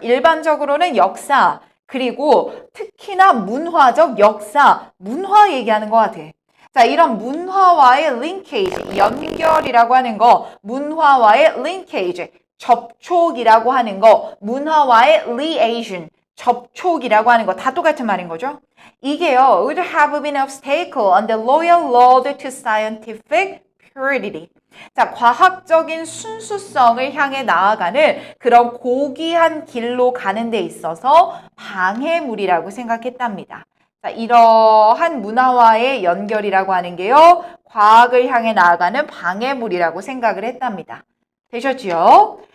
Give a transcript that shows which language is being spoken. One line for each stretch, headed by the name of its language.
Korean: 일반적으로는 역사, 그리고 특히나 문화적 역사, 문화 얘기하는 것 같아. 자, 이런 문화와의 linkage, 연결이라고 하는 거, 문화와의 linkage, 접촉이라고 하는 거, 문화와의 liaison, 접촉이라고 하는 거 다 똑같은 말인 거죠. 이게요,
English: would have been obstacle on the loyal road to scientific purity.
Korean: 자, 과학적인 순수성을 향해 나아가는 그런 고귀한 길로 가는 데 있어서 방해물이라고 생각했답니다. 자, 이러한 문화와의 연결이라고 하는 게요, 과학을 향해 나아가는 방해물이라고 생각을 했답니다. 되셨지요?